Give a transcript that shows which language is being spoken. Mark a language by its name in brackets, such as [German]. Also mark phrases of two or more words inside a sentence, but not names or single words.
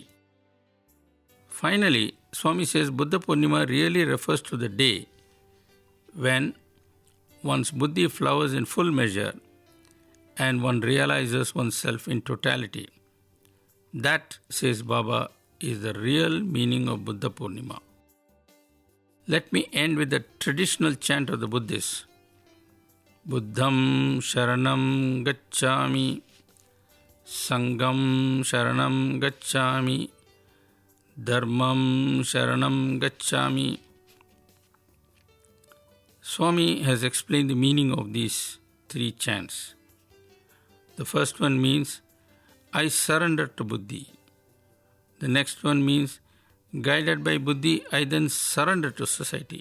[English] Finally, Swami says Buddha Purnima really refers to the day when one's buddhi flowers in full measure and one realizes oneself in totality. That, says Baba, is the real meaning of Buddha Purnima. Let me end with the traditional chant of the Buddhists. [Pali] Buddham Sharanam Gacchami, Sangam Sharanam Gacchami, Dharmam Sharanam Gacchami. [English] Swami has explained the meaning of these 3 chants. The first one means, I surrender to Buddhi. The next one means, guided by Buddhi, I then surrender to society.